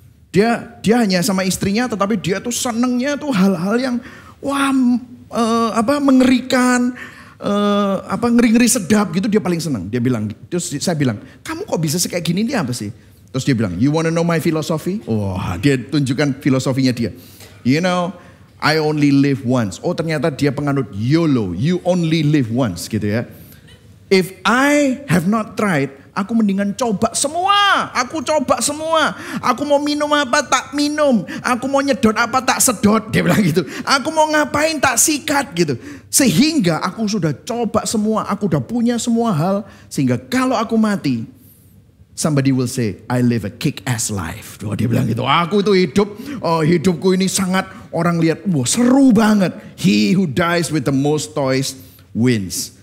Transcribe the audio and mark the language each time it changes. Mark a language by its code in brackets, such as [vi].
[id] Dia hanya sama istrinya tetapi dia tuh senangnya tuh hal-hal yang wah mengerikan, ngeri-ngeri sedap gitu dia paling senang. Dia bilang, terus saya bilang, kamu kok bisa kayak gini ini apa sih? Terus dia bilang, [en] you wanna know my philosophy? [id] Wah dia tunjukkan filosofinya dia. [en] You know, I only live once. [id] Oh ternyata dia penganut YOLO, [en] you only live once [id] gitu ya. [en] If I have not tried, [id] aku mendingan coba semua. Aku coba semua. Aku mau minum apa tak minum. Aku mau nyedot apa tak sedot. Dia bilang gitu. Aku mau ngapain tak sikat gitu. Sehingga aku sudah coba semua. Aku udah punya semua hal. Sehingga kalau aku mati, [en] somebody will say, I live a kick-ass life. [id] Dia bilang gitu. Aku itu hidupku ini sangat orang lihat. Wah seru banget. [en] He who dies with the most toys wins.